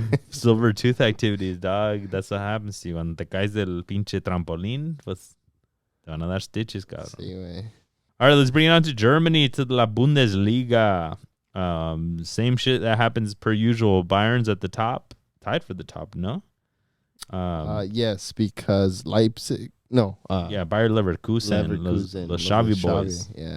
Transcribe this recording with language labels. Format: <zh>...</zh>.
<en>Silver tooth activities, dog. That's what happens to you.</en> <es>Cuando te caes del pinche trampolín, pues te van a dar stitches, cabrón. Sí, güey.</es> <en>All right, let's bring it on to Germany, to La Bundesliga. Same shit that happens per usual. Bayern's at the top, tied for the top, no? Yes, because Leipzig. No. Bayer Leverkusen. Los Xavi boys.</en>